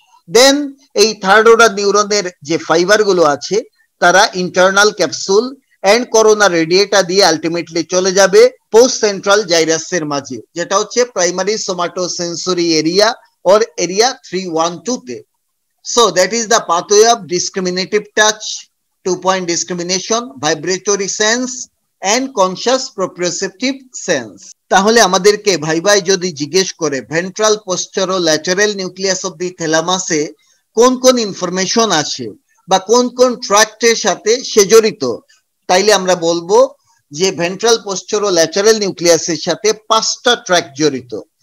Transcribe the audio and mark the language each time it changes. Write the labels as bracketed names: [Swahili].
[Bangla] দেন এই third order নিউরনের যে ফাইবার গুলো আছে তারা ইন্টারনাল ক্যাপসুল এন্ড করোনা রেডিয়েটা দিয়ে আলটিমেটলি চলে যাবে পোস্ট সেন্ট্রাল জাইরাসের মাঝে, যেটা হচ্ছে primary somatosensory area or area 312 তে। [English] So that is the pathway of discriminative touch, 2 point discrimination, vibratory sense and conscious proprioceptive sense. [Bangla] তাহলে আমাদেরকে ভাই যদি জিজ্ঞেস করে ventral পোস্টেরো lateral nucleus of the থ্যালামাসে কোন কোন ইনফরমেশন আছে বা কোন কোন ট্র্যাক্টের সাথে সে জড়িত, তাইলে আমরা বলবো যে ভেন্ট্রাল পোস্টেরো ল্যাটারাল নিউক্লিয়াসের সাথে 5টা ট্র্যাক্ট জড়িত।